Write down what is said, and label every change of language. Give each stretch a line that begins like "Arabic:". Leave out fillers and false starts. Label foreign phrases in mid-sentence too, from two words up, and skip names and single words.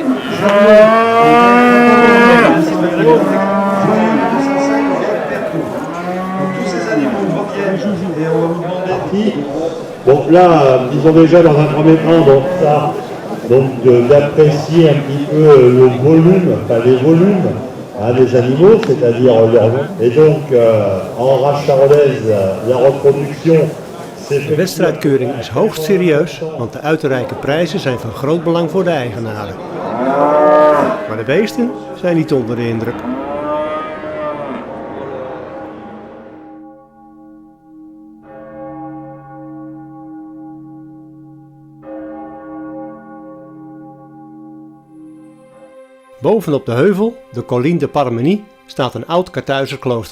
French: Tous ces animaux reviennent et on va vous demander qui. Bon, là, disons déjà dans un premier temps, d'apprécier un petit peu le volume, enfin les volumes des animaux, c'est-à-dire leur nom. Et donc, en race charolaise, la reproduction.
Dutch: De wedstrijdkeuring is hoogst serieus, want de uit te reiken prijzen zijn van groot belang voor de eigenaren. Maar de beesten zijn niet onder de indruk. Bovenop de heuvel, de Colline de Parmenie, staat een oud Karthuizer klooster.